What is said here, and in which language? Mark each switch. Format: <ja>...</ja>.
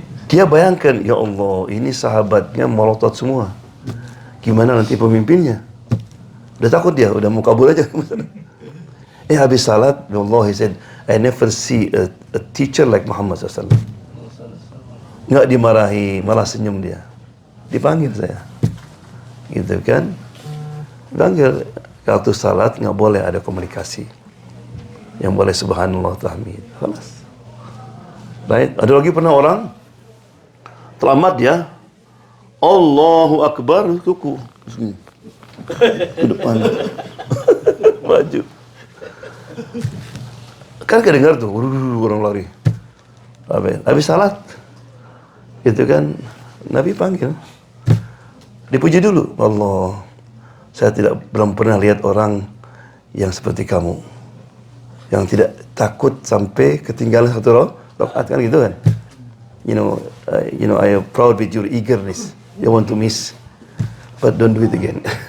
<id>Dia bayangkan, ya Allah, ini sahabatnya melotot semua. Gimana nanti pemimpinnya? Udah takut dia, udah mau kabur aja. Habis salat, ya Allah,</id> <en>he said, I never see a teacher like Muhammad SAW.</en> <id>Nggak dimarahi, malah senyum dia. Dipanggil saya. Gitu kan? Dipanggil, waktu salat nggak boleh ada komunikasi. Yang boleh subhanallah tahmid. Khalas. Baik, ada lagi pernah orang selamat ya, Allahu Akbar, kuku ke depan, maju. Kan kedengar tuh, orang lari. Habis salat, gitu kan, Nabi panggil, dipuji dulu. Allah, saya belum pernah lihat orang yang seperti kamu, yang tidak takut sampai ketinggalan satu rakaat kan gitu kan.</id> <en>You know, I am proud with your eagerness. You want to miss, but don't do it again.</en>